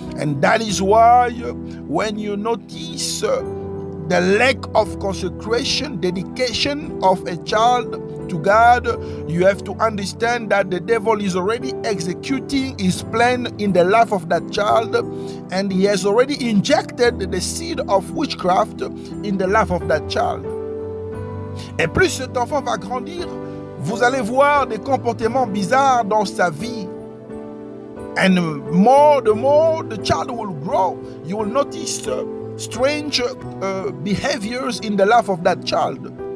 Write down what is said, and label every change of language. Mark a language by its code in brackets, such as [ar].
[en] And that is why when you notice the lack of consecration, dedication of a child to God, you have to understand that the devil is already executing his plan in the life of that child, and he has already injected the seed of witchcraft in the life of that child. [fr] Et plus cet enfant va grandir, vous allez voir des comportements bizarres dans sa vie. [en] And the more the child will grow, you will notice strange behaviors in the life of that child.